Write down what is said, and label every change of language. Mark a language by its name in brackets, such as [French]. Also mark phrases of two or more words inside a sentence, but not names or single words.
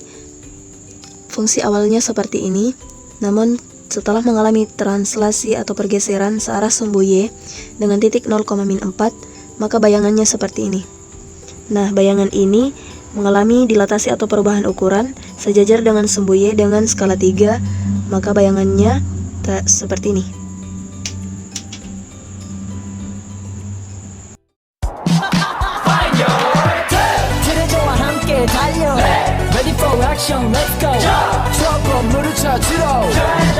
[Indonesian] Fungsi awalnya seperti ini, namun setelah mengalami translasi atau pergeseran searah sumbu Y dengan titik 0,-4, maka bayangannya seperti ini. Nah, bayangan ini mengalami dilatasi atau perubahan ukuran sejajar dengan sumbu Y dengan skala 3, maka bayangannya seperti ini. [Korean] 트레저와 함께 달려 [English] Ready for action, let's go [Korean] 트럭으로 물을 찾으러